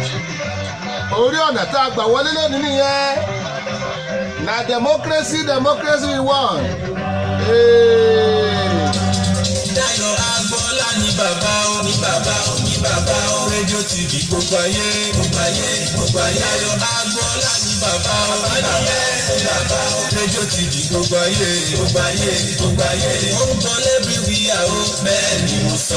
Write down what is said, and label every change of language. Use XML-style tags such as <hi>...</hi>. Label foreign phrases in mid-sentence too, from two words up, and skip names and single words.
<yo>Orí ọ̀nà tá a gbà wọlé lónìí nìyẹn.</yo> <pcm>Na democracy we want.</pcm> <yo>Dayọ̀ Agboola ní bàbá o, ní bàbá o, ní bàbá o. Rédíò TV gbogbo ayé. Dayọ̀ Agboola ní bàbá o, ní bàbá o. Rédíò TV gbogbo ayé. Ó ń bọ́ lẹ́bí wíyà o, bẹ́ẹ̀ ni mo sọ.</yo>